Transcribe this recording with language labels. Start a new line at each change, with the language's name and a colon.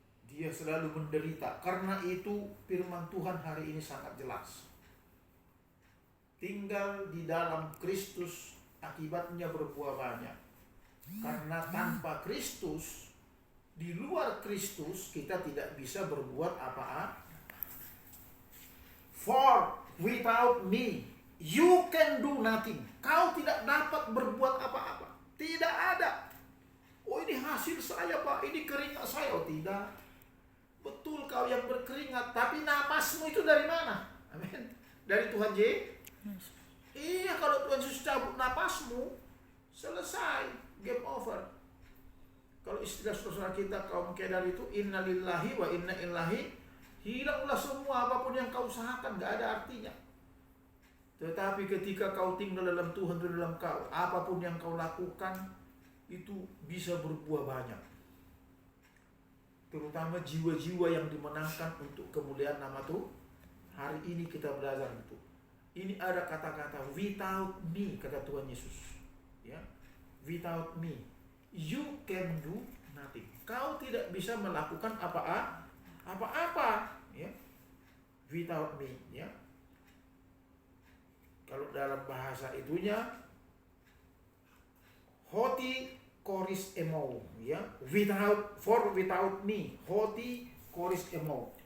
Indonesian: Dia selalu menderita. Karena itu firman Tuhan hari ini sangat jelas. Tinggal di dalam Kristus akibatnya berbuah banyak. Karena tanpa Kristus, di luar Kristus kita tidak bisa berbuat apa-apa.
English: For without me, you can do nothing.
Indonesian: Kau tidak dapat berbuat apa-apa. Tidak ada. Oh ini hasil saya Pak, ini keringat saya. Oh tidak. Betul kau yang berkeringat, tapi napasmu itu dari mana? Amin. Dari Tuhan Yesus. Iya, kalau Tuhan Yesus cabut napasmu, selesai, game over. Kalau istilah saudara kita kaum kedar itu,
Arabic: inna lillahi wa inna ilaihi,
Indonesian: hilanglah semua apapun yang kau usahakan, gak ada artinya. Tetapi ketika kau tinggal dalam Tuhan, dalam kau, apapun yang kau lakukan itu bisa berbuah banyak. Terutama jiwa-jiwa yang dimenangkan untuk kemuliaan nama Tuhan. Hari ini kita belajar itu. Ini ada kata-kata
English: without me,
Indonesian: kata Tuhan Yesus.
English: Ya, without me, you can do nothing.
Indonesian: Kau tidak bisa melakukan apa-apa. Ya,
English: without me.
Indonesian: Ya. Kalau dalam bahasa itunya,
Greek: Hoti koris emo, ya.
English: Without me,
Greek: hoti koris emo.